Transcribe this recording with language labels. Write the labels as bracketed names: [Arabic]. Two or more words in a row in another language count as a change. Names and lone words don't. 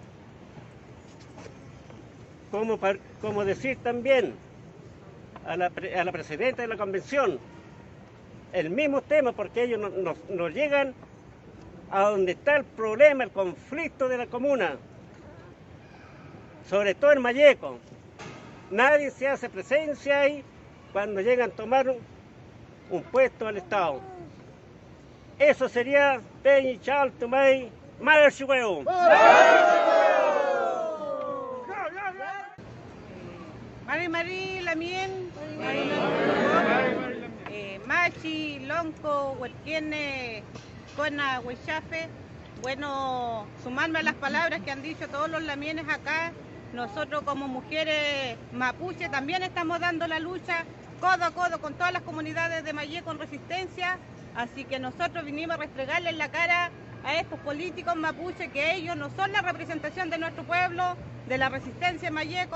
[Spanish] Como decir también a la presidenta de la convención, el mismo tema, porque ellos nos llegan a donde está el problema, el conflicto de la comuna, sobre todo en Mayeco. Nadie se hace presencia ahí cuando llegan a tomar un puesto al Estado. Eso sería [Mapuche] Peñi, Chaltumay, Marchueo. Mari Lamien, Machi, Lonco, Huerquiene, Cona, Huechafe. [Spanish] Bueno, sumarme a las palabras que han dicho todos los lamienes acá. Nosotros como mujeres mapuche también estamos dando la lucha codo a codo con todas las comunidades de Mayeco en Resistencia. Así que nosotros vinimos a restregarle en la cara a estos políticos mapuche que ellos no son la representación de nuestro pueblo, de la resistencia en Mayeco.